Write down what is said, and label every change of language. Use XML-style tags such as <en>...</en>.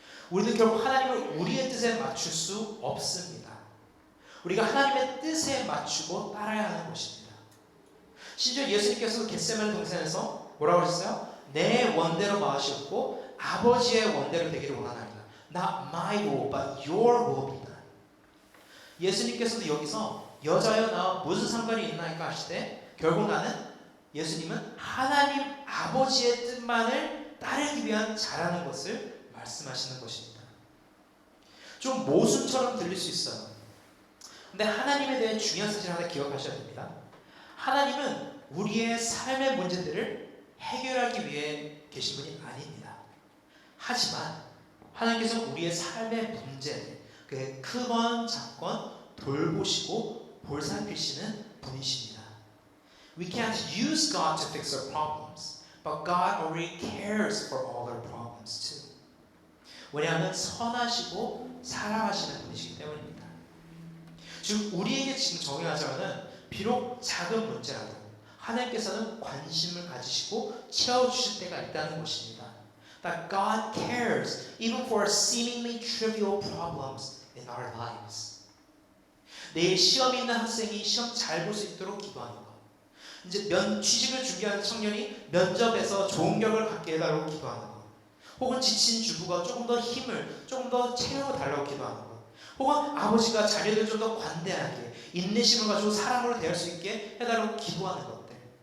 <ko>우리는 결국 하나님을 우리의 뜻에 맞출 수 없습니다. 우리가 하나님의 뜻에 맞추고 따라야 하는 것입니다. 심지어 예수님께서도 겟세마네 동산에서 뭐라고 하셨어요? 내 원대로 마으셨고 아버지의 원대로 되기를 원하나이다.</ko> <en>Not my will, but your will be done.</en> <ko>예수님께서도 여기서 여자여 나와 무슨 상관이 있나이까 하실 때 결국 예수님은 하나님 아버지의 뜻만을 따르기 위한 자라는 것을 말씀하시는 것입니다. 좀 모순처럼 들릴 수 있어요. 근데 하나님에 대한 중요한 사실 하나 기억하셔야 됩니다. 하나님은 우리의 삶의 문제들을 해결하기 위해 계신 분이 아닙니다. 하지만 하나님께서 우리의 삶의 문제들, 그 크건 작건 돌보시고 볼살피시는 분이십니다.</ko> <en>We can't use God to fix our problems, but God already cares for all our problems too.</en> <ko>왜냐하면 선하시고 사랑하시는 분이시기 때문입니다. 즉 우리에게 지금 정의하자면 비록 작은 문제라도 하나님께서는 관심을 가지시고 채워주실 때가 있다는 것입니다.</ko> <en>That God cares even for seemingly trivial problems in our lives.</en> <ko>내일 시험이 있는 학생이 시험 잘 볼 수 있도록 기도하는 것. 이제 취직을 준비하는 청년이 면접에서 좋은 결과를 갖게 해달라고 기도하는 것. 혹은 지친 주부가 조금 더 힘을, 조금 더 체력을 달라고 기도하는 것. 혹은 아버지가 자녀들 좀 더 관대하게 인내심을 가지고 사랑으로 대할 수 있게 해달라고 기도하는 것들.</ko>